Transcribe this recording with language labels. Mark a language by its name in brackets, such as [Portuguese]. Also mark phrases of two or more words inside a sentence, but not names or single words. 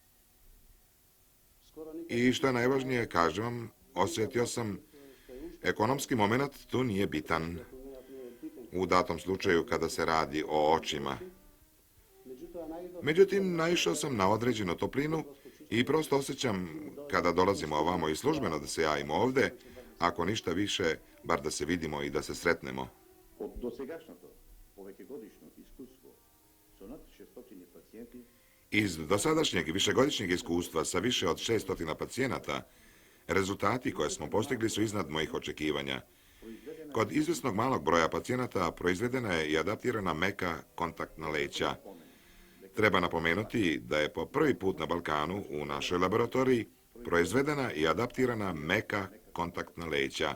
[Serbian] I što je najvažnije, kažem vam, osjetio sam ekonomski moment tu nije bitan u datom slučaju kada se radi o očima. Međutim, naišao sam na određenu toplinu i prosto osjećam kada dolazimo ovamo i službeno da se javimo ovde, ako ništa više, bar da se vidimo i da se sretnemo. [Macedonian] Od dosegашното повеќегодишно искуство со над 600 пациjenти [Serbian] Iz dosadašnjeg višegodišnjeg iskustva sa više od 600 pacijenata, rezultati koje smo postigli su iznad mojih očekivanja. Kod izvesnog malog broja pacijenata proizvedena je i adaptirana meka kontaktna leća. Treba napomenuti da je po prvi put na Balkanu u našoj laboratoriji proizvedena i adaptirana meka kontaktna leća.